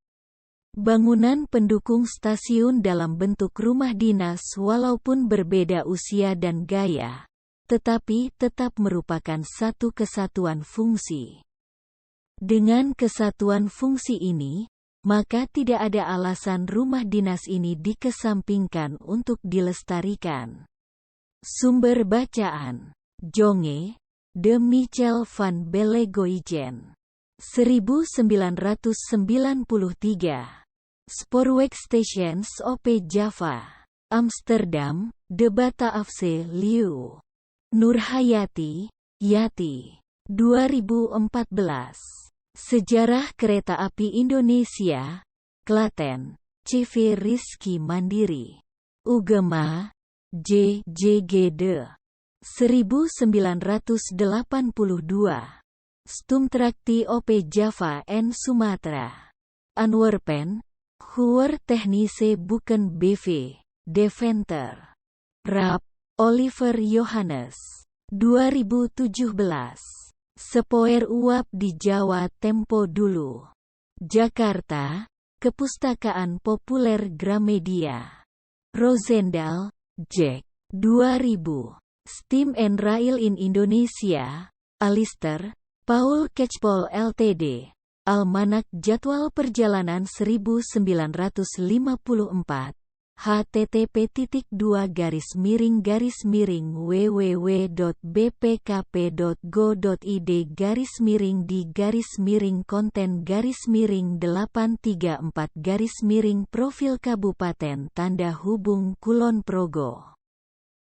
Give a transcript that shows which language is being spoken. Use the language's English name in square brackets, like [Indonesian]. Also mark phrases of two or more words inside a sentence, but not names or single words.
[Indonesian] Bangunan pendukung stasiun dalam bentuk rumah dinas walaupun berbeda usia dan gaya, tetapi tetap merupakan satu kesatuan fungsi. Dengan kesatuan fungsi ini, maka tidak ada alasan rumah dinas ini dikesampingkan untuk dilestarikan. Sumber bacaan: Jonge, De Michel van Belegoijen. 1993. Spoorwegstations op Java. Amsterdam, De Bataafse Leeuw. Nurhayati, Yati. 2014. Sejarah Kereta Api Indonesia, Klaten, CV Rizky Mandiri. Ugema, J. Gede. 1982. Stumtrakti op Java en Sumatra. Antwerpen, Huur Technische Boeken BV, Deventer. Rapp, Oliver Johannes. 2017. Sepoer uap di Jawa tempo dulu. Jakarta, Kepustakaan Populer Gramedia. Rosendal, Jack. 2000. Steam and Rail in Indonesia, Alistair, Paul Catchpole Ltd. Almanak Jadwal Perjalanan 1954, http://www.bpkp.go.id/konten-di-834- Profil Kabupaten Tanda Hubung Kulon Progo.